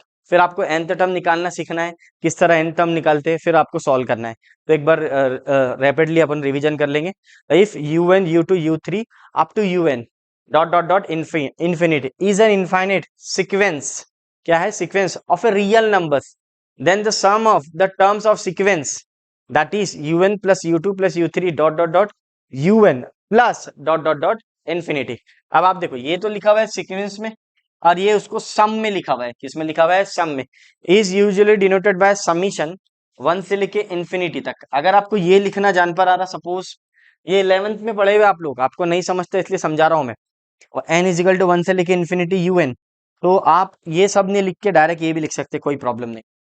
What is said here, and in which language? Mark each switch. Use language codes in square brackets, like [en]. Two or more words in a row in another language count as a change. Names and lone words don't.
[hi] फिर आपको [en] nth term [hi] निकालना सीखना है, किस तरह [en] n term [hi] निकालते हैं, फिर आपको सॉल्व करना है। तो एक बार रैपिडली अपन रिवीजन कर लेंगे। [en] if un u2 u3 up to un dot dot dot infinity is an infinite sequence, [hi] क्या है, [en] sequence of a real numbers, then the sum of the terms of sequence, that is un plus u2 plus u3 dot dot dot un plus dot dot dot infinity। [hi] अब आप देखो ये तो लिखा हुआ है सीक्वेंस में, और ये उसको सम में लिखा हुआ है, किसमें लिखा हुआ है, सम में। [en] is usually denoted by summation [hi] 1 से लेके इंफिनिटी तक। अगर आपको ये लिखना जान पर आ रहा, सपोज ये 11th में पढ़े हुए आप लोग, आपको नहीं समझते इसलिए समझा रहा हूं मैं, और n [en] equal to [hi] 1 से लेके इंफिनिटी un, तो आप ये सब नहीं लिख के डायरेक्ट ये भी लिख सकते, कोई प्रॉब्लम नहीं।